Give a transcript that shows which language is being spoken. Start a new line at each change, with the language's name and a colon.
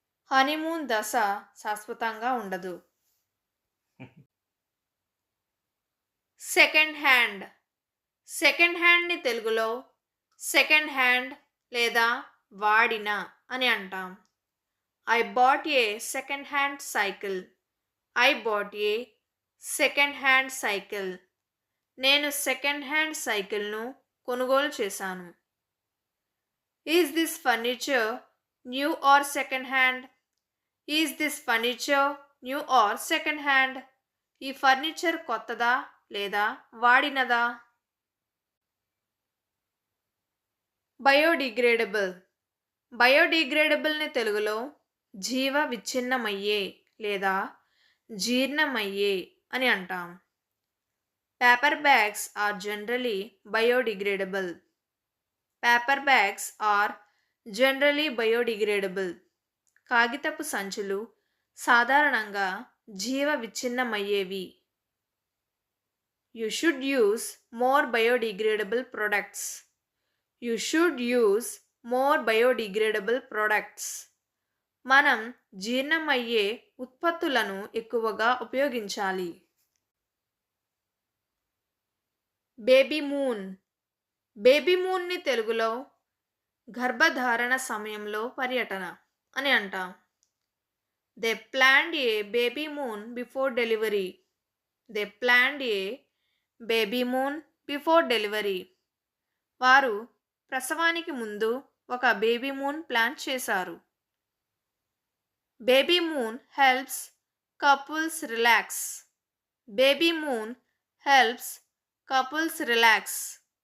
Telugu: Honeymoon దశ శాశ్వతంగా ఉండదు.
English: Second hand.
Telugu: సెకండ్ హ్యాండ్ని తెలుగులో సెకండ్ హ్యాండ్ లేదా వాడిన అని అంటాం.
English: I bought a second-hand cycle. I bought a second-hand cycle.
Telugu: నేను సెకండ్ హ్యాండ్ సైకిల్ను కొనుగోలు చేశాను.
English: Is this furniture new or second hand? Is this furniture new or second hand?
Telugu: ఈ ఫర్నిచర్ కొత్తదా లేదా వాడినదా?
English: Biodegradable.
Telugu: బయోడిగ్రేడబుల్ని తెలుగులో జీవ విచ్ఛిన్నమయ్యే లేదా జీర్ణమయ్యే అని అంటాం.
English: Paper bags are generally biodegradable. Paper bags are generally biodegradable.
Telugu: కాగితపు సంచులు సాధారణంగా జీవ విచ్ఛిన్నమయ్యేవి.
English: You should use more biodegradable products. You should use more biodegradable products.
Telugu: మనం జీర్ణమయ్యే ఉత్పత్తులను ఎక్కువగా ఉపయోగించాలి. Baby moon. బేబీ మూన్ని తెలుగులో గర్భధారణ సమయంలో పర్యటన అని అంటాం.
English: They planned a baby moon before delivery. They planned a baby moon before delivery.
Telugu: వారు ప్రసవానికి ముందు ఒక బేబీ మూన్ ప్లాన్ చేశారు.
English: Baby moon helps couples relax. Baby moon helps couples relax.